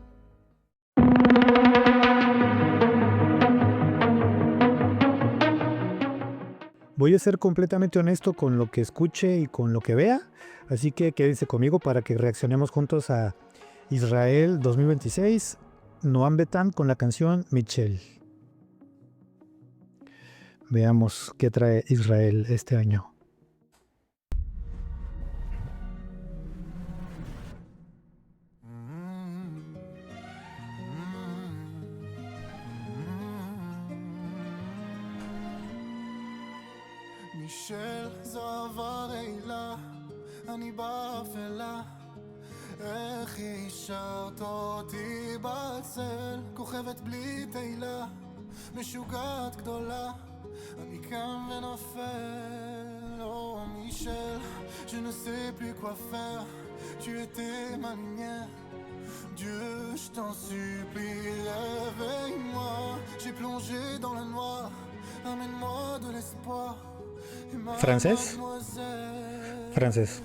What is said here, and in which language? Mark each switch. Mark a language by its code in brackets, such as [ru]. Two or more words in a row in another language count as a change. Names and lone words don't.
[es] Voy a ser completamente honesto con lo que escuche y con lo que vea, así que quédense conmigo para que reaccionemos juntos a Israel 2026, Noam Betam con la canción Michelle. Veamos qué trae Israel este año. [he] מישל זו הרעילה, אני באפלה. איך השארת אותי בצל, כוכבת בלי תהילה, משוגעת גדולה, אני קם ונופל. [fr] Oh Michel, je ne sais plus quoi faire, tu étais ma lumière. Dieu, je t'en supplie, réveille-moi. J'ai plongé dans le noir, amène-moi de l'espoir. [es] ¿Francés? Francés.